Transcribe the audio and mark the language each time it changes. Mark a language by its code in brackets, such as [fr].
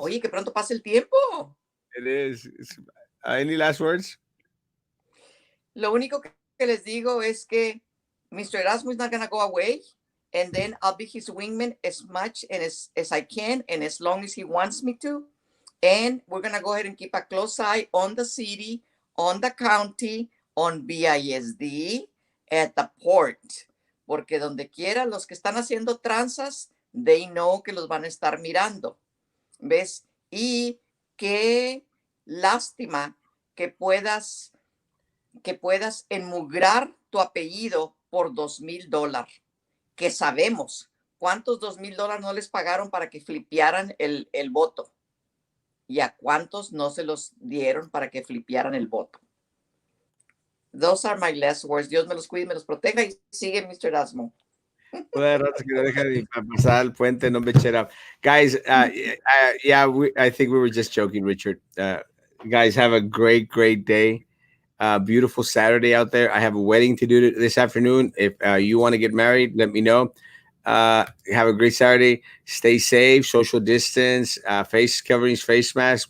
[es] Oye, que pronto pase el tiempo. [en] It is. Any last words? [es] Lo único que les digo es que Mr. [en] Erasmo is not going to go away. And then I'll be his wingman as much and as I can and as long as he wants me to. And we're going to go ahead and keep a close eye on the city, on the county, on BISD, at the port. [es] Porque donde quiera, los que están haciendo tranzas, [en] they know [es] que los van a estar mirando. ¿Ves? Y qué lástima que puedas enmugrar tu apellido por $2,000, que sabemos cuántos $2,000 no les pagaron para que flipearan el voto y a cuántos no se los dieron para que flipearan el voto. [en] Those are my last words. [es] Dios me los cuide y me los proteja y sigue Mr. Erasmo. Una raza que no deja de pasar el puente, no [en] bitch it up. Guys, yeah, I think we were just joking, Richard. Guys, have a great, great day. Beautiful Saturday out there. I have a wedding to do this afternoon. If you want to get married, let me know. Have a great Saturday. Stay safe, social distance, face coverings, face masks.